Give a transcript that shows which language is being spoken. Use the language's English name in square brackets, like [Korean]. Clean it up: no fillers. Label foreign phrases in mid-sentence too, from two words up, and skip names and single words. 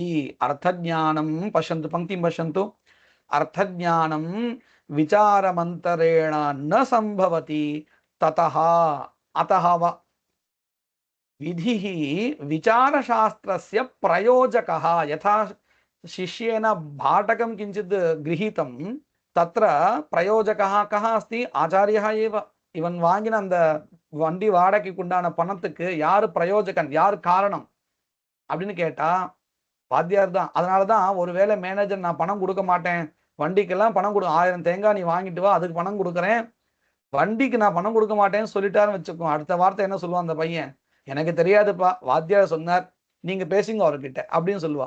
[Sanskrit] अर्थज्ञानं पश्यन्तु, पंक्तिं पश्यन्तु. अर्थज्ञानं विचारमन्तरेण न संभवति, ततः अतः विधिः विचारशास्त्रस्य प्रयोजकः. यथा शिष्येन भाटकं किञ्चित् गृहीतं, तत्र प्रयोजकः कः अस्ति? आचार्यः एव. [Tamil] இவன் வாங்கின அந்த வண்டி वाடகைக்கு உண்டான பணத்துக்கு யார் பிரயோஜகன், யார் காரணம் அப்படின்னு கேட்டா வாத்தியார் தான். அதனால தான் ஒருவேளை மேனேஜர் நான் பணம் கொடுக்க மாட்டேன், வண்டிக்கெல்லாம் பணம் கொடு, 1000 தேங்காய் நீ வாங்கிட்டு வா, அதுக்கு பணம் கொடுக்குறேன், வண்டிக்கு நான் பணம் கொடுக்க மாட்டேன்னு சொல்லிட்டாருன்னு வச்சுக்கோ, அடுத்த வார்த்தை என்ன சொல்லுவான் அந்த பையன், எனக்கு தெரியாதுப்பா, வாத்தியார் சொன்னார், நீங்க பேசுங்க அவர்கிட்ட அப்படின்னு சொல்லுவா.